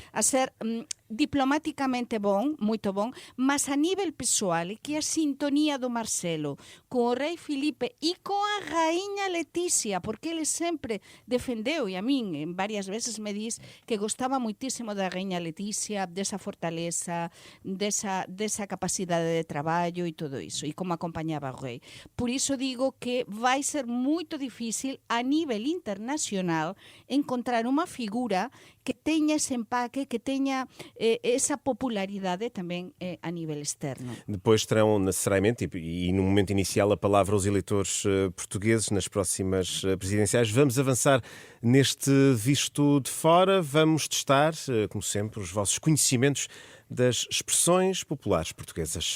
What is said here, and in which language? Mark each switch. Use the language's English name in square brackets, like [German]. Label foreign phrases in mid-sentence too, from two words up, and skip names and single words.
[Galician] a ser diplomáticamente bon, moito bon, mas a nivel pessoal, e que a sintonía do Marcelo con o rei Filipe e coa raíña Leticia, porque ele sempre defendeu, e a min varias veces me dis que gostaba muitísimo da raíña Leticia, desa fortaleza, desa capacidade de traballo e todo iso, e como acompañaba o rei. Por iso digo que vai ser moito difícil a nivel internacional encontrar unha figura que teña ese empaque, que teña esa popularidade [Portuguese] também a nível externo. Depois terão necessariamente, e no momento inicial, a palavra aos eleitores portugueses nas próximas presidenciais. Vamos avançar neste visto de fora, vamos testar, como sempre, os vossos conhecimentos das expressões populares portuguesas.